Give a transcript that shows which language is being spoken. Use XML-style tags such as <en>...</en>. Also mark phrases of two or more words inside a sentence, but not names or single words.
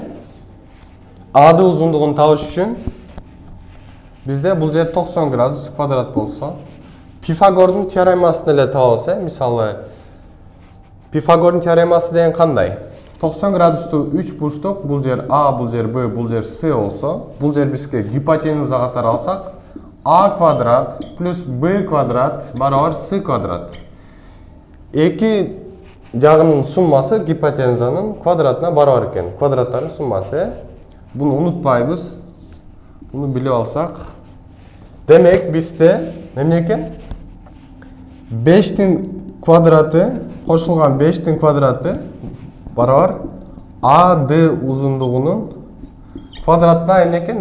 <ky>АД узундугун табыш үчүн бизде бул жер 90 градус квадрат болсо, Пифагордун теоремасын эле табабыз, мисалы. Пифагордун теоремасы деген кандай? 90 градусту 3 бурчтук, бул жер А, бул жер Б, бул жер С болсо, бул жер бизге гипотенуза катары алсак, а квадрат плюс б квадрат барабар с квадрат. Эки жагынын суммасы гипотенузанын квадратына барабар экен. Квадраттардын суммасы. Буну унутпайбыз. Буну билип алсак. Демек бизде эмне экен? 5тин квадраты, кошулган 5тин квадраты барабар AD узундугунун квадратына эмне экен?</ky>